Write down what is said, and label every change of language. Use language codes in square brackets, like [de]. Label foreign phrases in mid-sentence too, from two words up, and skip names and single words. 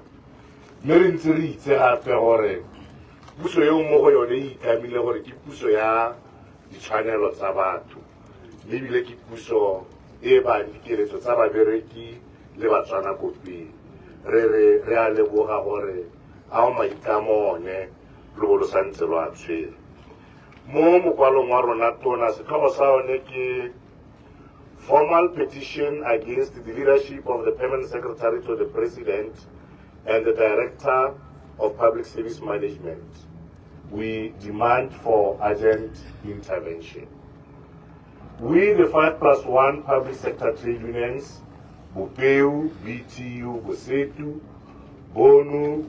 [tn] Mme re ntse re itse gape gore puso eo mo go yone e itamile gore ke puso ya ditshwanelo tsa batho mme ebile ke puso e bang dikeletso tsa babereki le batswana kopeng. Re a leboga gore a o maitlamo one lo bo lo santse lo a tshwere. Mo mokwalong wa rona tona setlhogo sa one ke [en] formal petition against the leadership of the Permanent Secretary to the President and the Director of Public Service Management. We demand for urgent intervention. We, the 5+1 public sector trade unions, Bupeu, BTU, Bosetu, Bonu,